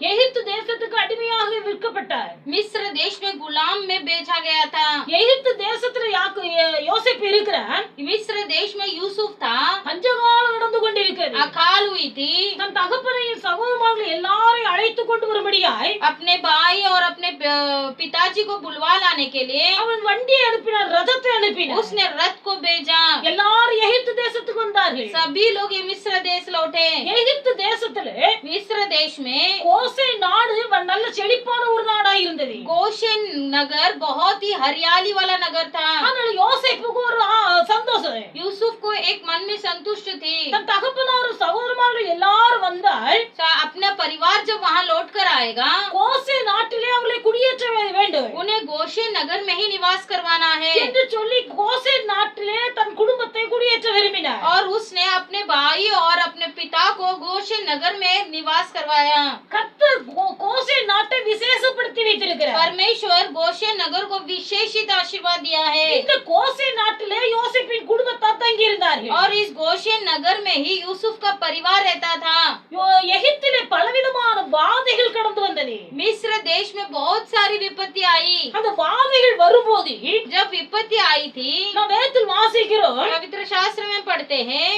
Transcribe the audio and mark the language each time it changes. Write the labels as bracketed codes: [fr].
[ta] எகிப்து தேசத்துக்கு அடிமையாக விற்கப்பட்டார். [hi] मिस्र देश में गुलाम में बेचा गया था. [ta] எகிப்து தேசத்துல யோசேப்பு இருக்கிறார். [hi] मिस्र देश में यूसुफ था. [ta] பஞ்சகாலம் நடந்து கொண்டிருக்கிறது. [hi] अकाल हुई थी. [ta] தன் தகப்பனையும் சகோதரர்கள் எல்லாரையும் அழைத்து கொண்டு வரும்படியாய் [hi] अपने भाई और अपने पिताजी को बुलवा लाने के लिए [ta] அவன் வண்டியை அனுப்பினான், ரதத்தை அனுப்பினான். [hi] उसने रथ को भेजा. [ta] எல்லாரும் எகிப்து தேசத்துக்கு வந்தார்கள். [hi] सभी लोग ये मिस्र देश लौटे. [ta] எகிப்து தேசத்துல [hi] मिस्र देश में [ta] கோசே நாடு நல்ல செழிப்பான ஒரு நாடா இருந்தது. [hi] गोशेन नगर बहुत ही हरियाली वाला नगर था. [ta] அதனால யோசேப்புக்கு ஒரு சந்தோஷம். [hi] यूसुफ को एक मन में संतुष्ट थी. [ta] தன் தகப்பனார் சகோதரர்கள் எல்லாரும் வந்தால் [hi] अपना परिवार जब वहाँ लौट कर आएगा [ta] கோசே நாட்டிலே அவர்களை குடியேற்ற வேண்டும், [hi] उन्हें गोशेन नगर में ही निवास करवाना है [ta] என்று சொல்லி கோசே நாட்டிலே தன் குடும்பத்தை குடியேற்ற விரும்பினார். [hi] और उसने अपने भाई और अपने पिता को गोशेन नगर में निवास करवाया. [ta] கர்த்தர் கோசே நாட்டை விசேஷப்படுத்தி வைத்திருக்கிறார். [hi] परमेश्वर गोशेन नगर को विशेषित आशीर्वाद दिया है. [ta] இந்த கோசே நாட்டிலே யோசேப்பின் குடும்பத்தார் தங்கி இருந்தார்கள். [hi] और इस गोशेन नगर में ही यूसुफ का परिवार रहता था. [ta] எகிப்திலே பலவிதமான வாதைகள் கடந்து வந்தது. [hi] मिस्र देश में बहुत सारी विपत्ति आई. [ta] அந்த வாதைகள் வரும்போது [hi] जब विपत्ति आई थी [ta] நாம் வேதத்தில் வாசிக்கிறோம், [hi] पवित्र शास्त्र में पढ़ते हैं